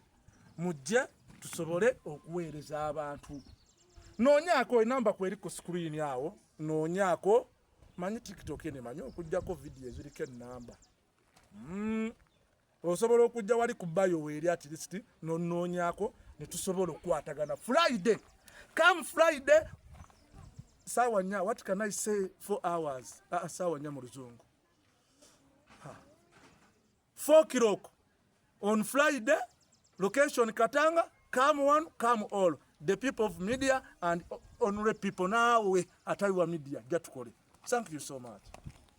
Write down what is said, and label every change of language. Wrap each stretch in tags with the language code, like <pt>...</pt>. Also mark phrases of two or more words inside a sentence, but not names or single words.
<lg>Mujje tusobole okuweereza abantu. Noonyaako enamba kweri ku screen awo, noonyaako manyi TikTok ene manyi okujjako video eziriko enamba. Osobola okujja wali ku bio weeri</lg> <en>at least</en> <lg>noonyaako ne tusobola okukwatagana Friday.</lg> <en>Come Friday.</en> <lg>Sawa nya,</lg> <en>what can I say 4 hours?</en> <lg>Sawa nya mu Luzungu.</lg> <en>4 o'clock on Friday, location Katanga, come one, come all. The people of media and honorary people now we ataiwa media. Get to call it. Thank you so much.</en>